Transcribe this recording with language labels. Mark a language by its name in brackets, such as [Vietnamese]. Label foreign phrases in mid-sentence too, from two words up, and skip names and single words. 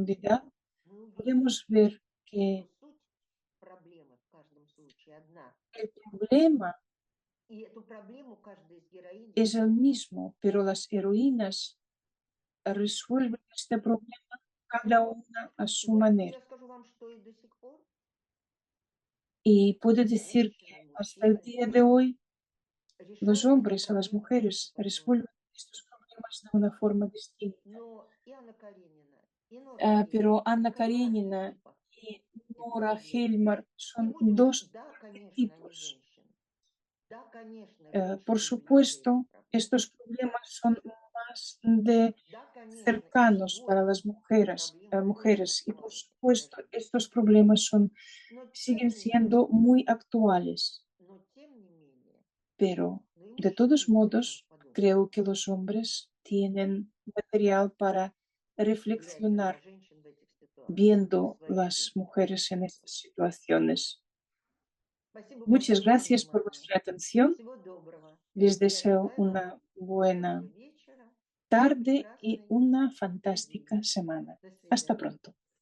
[Russian] посмотрим, [Spanish] profundidad, [Russian] мы [Spanish] podemos ver que [Russian] что суть проблемы в каждом случае одна. [Spanish] el problema [Russian] И эту проблему каждая из героинь [Spanish] es el [Russian] решает [Spanish] mismo, pero las heroínas resuelven este problema cada una a [Russian] И [Spanish] su [Russian] вот [Spanish] manera. [Russian] я скажу вам, что и до сих пор [Spanish] Y puedo decir [Russian] женщины [Spanish] que [Russian] и [Spanish] hasta el [Russian] мужчины [Spanish] día de hoy los [Russian] решают эту [Spanish] hombres a las [Russian] проблему [Spanish] mujeres resuelven [Russian] по-своему. [Spanish] estos problemas de una forma distinta. [Russian] Но и Анна Каренина, и Нора Хейман [Spanish] Pero Anna [Russian] прекрасные [Spanish] Karenina [Russian] типы [Spanish] y [Russian] этой [Spanish] Nora [Russian] проблемы. [Spanish] Helmar [Russian] И [Spanish] son [Russian] будем, [Spanish] dos [Russian] да, конечно, они [Spanish] tipos. [Russian] женщины. Да, конечно, [Spanish] Por [Russian] женщины ближе эти [Spanish] supuesto, [Russian] проблемы. [Spanish] estos problemas son más de [Russian] Да, конечно, и [Spanish] cercanos para [Russian] сегодня [Spanish] las [Russian] эти [Spanish] mujeres, [Russian] проблемы очень [Spanish] mujeres y por [Russian] актуальны для [Spanish] supuesto [Russian] женщин. [Spanish] estos problemas son, [Russian] Но [Spanish] siguen [Russian] тем не [Spanish] siendo [Russian] менее, [Spanish] muy actuales. [Russian] но тем не менее, [Spanish] Pero [Russian] но и [Spanish] de [Russian] мужчины [Spanish] todos [Russian] могут о чем [Spanish] modos, [Russian] подумать, [Spanish] creo que los hombres tienen material para [Russian] глядя на [Spanish] reflexionar [Russian] женщин в этих ситуациях, в [Spanish] viendo [Russian] своей [Spanish] las [Russian] жизни. [Spanish] mujeres en estas situaciones. [Russian] Спасибо [Spanish] Muchas [Russian] большое за [Spanish] gracias por [Russian] внимание. [Spanish] vuestra atención. [Russian] Всего доброго. [Spanish] Les [Russian] Я [Spanish] deseo [Russian] желаю вам [Spanish] una buena [Russian] хорошего вечера и [Spanish] tarde y [Russian] прекрасной [Spanish] una fantástica [Russian] недели. [Spanish] semana. [Russian] До [Spanish] Hasta [Russian] свидания. [Spanish] pronto.